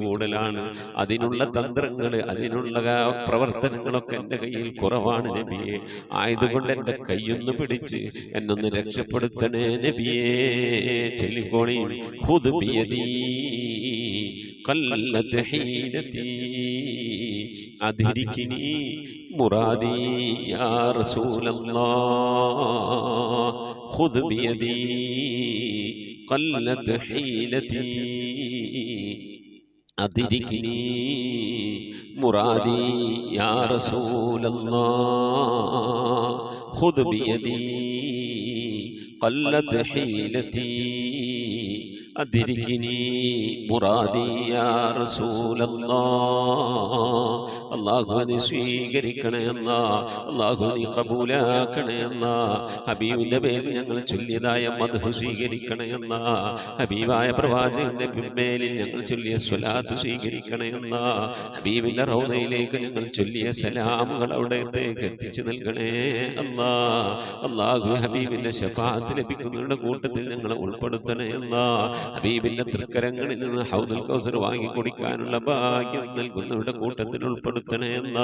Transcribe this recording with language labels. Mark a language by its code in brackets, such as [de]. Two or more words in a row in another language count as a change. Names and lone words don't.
[ml] കൂടലാണ് അതിനുള്ള തന്ത്രങ്ങൾ അതിനുള്ള പ്രവർത്തനങ്ങളൊക്കെ എൻ്റെ കയ്യിൽ കുറവാണ് നബിയെ ആയതുകൊണ്ട് എൻ്റെ കൈയൊന്ന് പിടിച്ച് എന്നൊന്ന് രക്ഷപ്പെടുത്തണേ നബിയേ ചൊല്ലിക്കോളി [ar] خذ بيدي قلت حيلتي أدركني مرادي يا رسول الله خذ بيدي قلت حيلتي أدركني مرادي يا رسول الله خذ بيدي قلت حيلتي أدركني مرادي يا رسول الله [ml] അള്ളാഹുവിനെ സ്വീകരിക്കണേ അല്ലാ അള്ളാഹുവിനെ കബൂലാക്കണേ അല്ലാ ഹബീബിന്റെ പേരിൽ ഞങ്ങൾ ചൊല്ലിയതായ മദ്ഹ് സ്വീകരിക്കണേ അല്ലാ ഹബീബായ പ്രവാചകന്റെ മേലിൽ ഞങ്ങൾ ചൊല്ലിയ സ്വലാത്ത് സ്വീകരിക്കണേ അല്ലാ ഹബീബിന്റെ റൗദയിലേക്ക് ഞങ്ങൾ ചൊല്ലിയ സലാമുകൾ അവിടത്തേക്ക് എത്തിച്ചു നൽകണേ അല്ലാ അള്ളാഹു ഹബീബിന്റെ ശഫാഅത്ത് ലഭിക്കുന്നവരുടെ കൂട്ടത്തിൽ ഞങ്ങളെ ഉൾപ്പെടുത്തണേ അല്ലാ ഹബീബിന്റെ തൃക്കരങ്ങളിൽ നിന്ന് ഹൗദുൽ കൗസർ വാങ്ങി കുടിക്കാനുള്ള ഭാഗ്യം നൽകുന്നവരുടെ കൂട്ടത്തിൽ ഉൾപ്പെടുത്തണേ ഉൾപ്പെടുത്തണേ അല്ലാ.